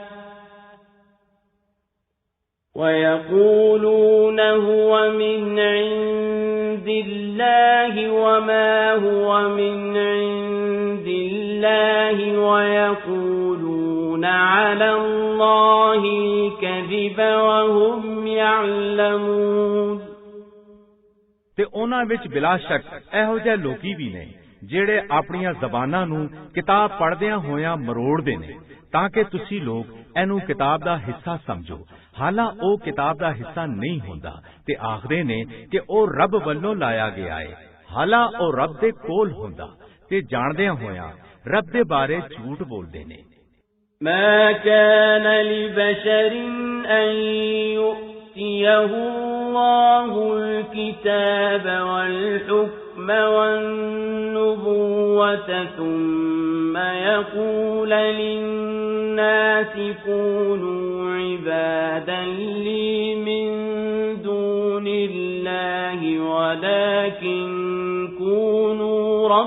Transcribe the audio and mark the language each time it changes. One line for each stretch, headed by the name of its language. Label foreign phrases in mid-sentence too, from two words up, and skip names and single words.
Arabic: وما هو من عند الله ويقولون على الله الكذب وهم يعلمون
Punjabi: ਤੇ ਉਹਨਾਂ ਵਿੱਚ ਬਿਲਾ ਸ਼ੱਕ ਇਹੋ ਜਿਹੇ ਲੋਕੀ ਵੀ ਨੇ ਜਿਹੜੇ ਆਪਣੀਆਂ ਜ਼ਬਾਨਾਂ ਨੂੰ ਕਿਤਾਬ ਪੜ੍ਹਦਿਆਂ ਹੋਇਆਂ ਮਰੋੜਦੇ ਨੇ ਤਾਂ ਕਿ ਤੁਸੀਂ ਲੋਕ ਇਹਨੂੰ ਕਿਤਾਬ ਦਾ ਹਿੱਸਾ ਸਮਝੋ ਹਾਲਾਂ ਉਹ ਕਿਤਾਬ ਦਾ ਹਿੱਸਾ ਨਹੀਂ ਹੁੰਦਾ ਤੇ ਆਖਦੇ ਨੇ ਕਿ ਉਹ ਰੱਬ ਵੱਲੋਂ ਲਾਇਆ ਗਿਆ ਹੈ ਹਾਲਾਂ ਉਹ ਰੱਬ ਦੇ ਕੋਲ ਹੁੰਦਾ ਤੇ ਜਾਣਦਿਆਂ ਹੋਇਆਂ ਰੱਬ ਦੇ ਬਾਰੇ ਝੂਠ ਬੋਲਦੇ ਨੇ।
Arabic: ما كان لبشر أن يؤتيه الله الكتاب والحكم والنبوة ثم يقول للناس كونوا عبادا لي من دون الله ولكن كونوا